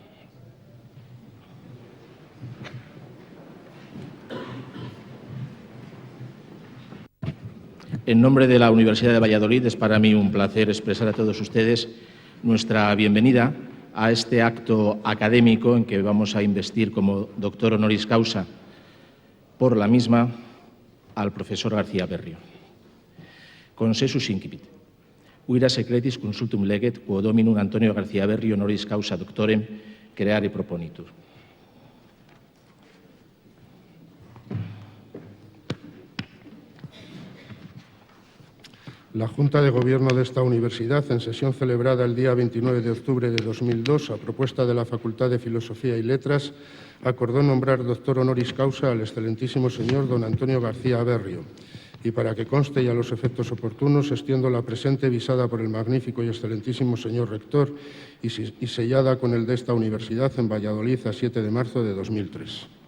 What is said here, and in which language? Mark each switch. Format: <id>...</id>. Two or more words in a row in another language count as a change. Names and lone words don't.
<es>En nombre de la Universidad de Valladolid, es para mí un placer expresar a todos ustedes nuestra bienvenida a este acto académico en que vamos a investir como doctor</es> <la>honoris causa</la> <es>por la misma al profesor García Berrio.</es> <la>Consensus incipit. Uira secretis consultum leget quo dominum Antonio García Berrio honoris causa doctorem creare proponitur.</la> <es>La Junta de Gobierno de esta universidad, en sesión celebrada el día 29 de octubre de 2002, a propuesta de la Facultad de Filosofía y Letras, acordó nombrar doctor</es> <la>honoris causa</la> <es>al excelentísimo señor don Antonio García Berrio. Y para que conste y a los efectos oportunos, extiendo la presente visada por el magnífico y excelentísimo señor rector y sellada con el de esta universidad en Valladolid a 7 de marzo de 2003.</es>